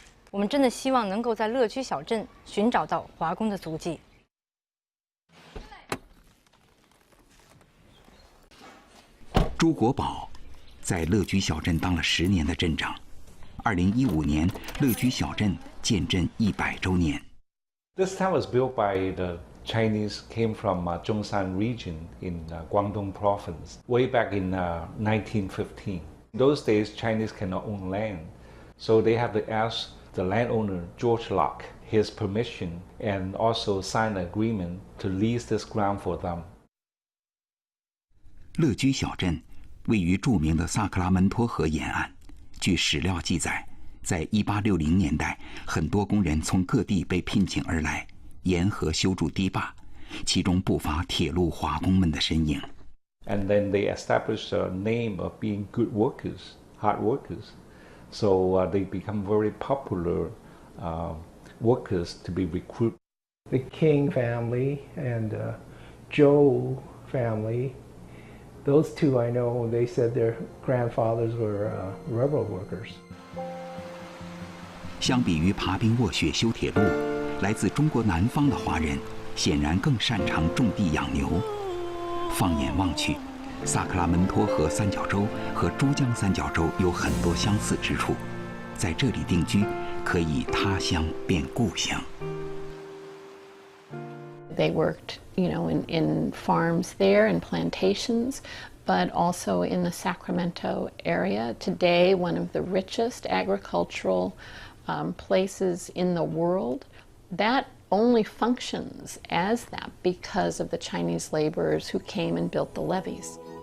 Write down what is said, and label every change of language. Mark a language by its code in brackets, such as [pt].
[zh] 我们真的希望能够在乐居小镇寻找到华工的足迹。朱国宝在乐居小镇当了10年的镇长。 2015年，乐居小镇建镇100周年。 [en] This town was built by the Chinese came from Zhongshan region in Guangdong province way back in 1915. Those days, Chinese cannot own land, so they have to ask the landowner George Locke his permission and also sign an agreement to lease this ground for them. [zh] 乐居小镇位于著名的萨克拉门托河沿岸。据史料记载，在1860年代，很多工人从各地被聘请而来，沿河修筑堤坝，其中不乏铁路华工们的身影。 [en] and then they established a name of being good workers, hard workers. So they become very popular workers to be recruited. The King family and Zhou family, those two I know, they said their grandfathers were railroad workers. [zh] 相比于爬冰卧雪修铁路，来自中国南方的华人显然更擅长种地养牛。放眼望去，萨克拉门托河三角洲和珠江三角洲有很多相似之处，在这里定居，可以他乡变故乡。 [en] They worked, in farms there and plantations, but also in the Sacramento area. Today, one of the richest agricultural places in the world. That only functions as that because of the Chinese laborers who came and built the levees.